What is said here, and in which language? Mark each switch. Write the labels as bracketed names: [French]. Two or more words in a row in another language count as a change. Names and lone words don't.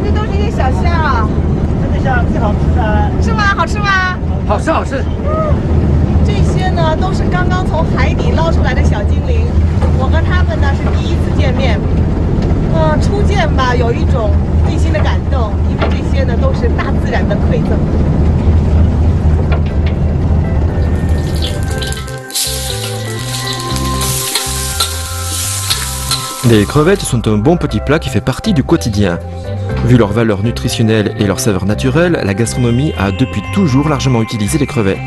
[Chinese] 真的像最好吃的。 好吃好吃。这些呢都是刚刚从海底捞出来的小精灵，我和他们呢是第一次见面。初见吧，有一种内心的感动，因为这些呢都是大自然的馈赠。 [French] Les crevettes sont un bon petit plat qui fait partie du quotidien. Vu leur valeur nutritionnelle et leur saveur naturelle, la gastronomie a depuis toujours largement utilisé les crevettes.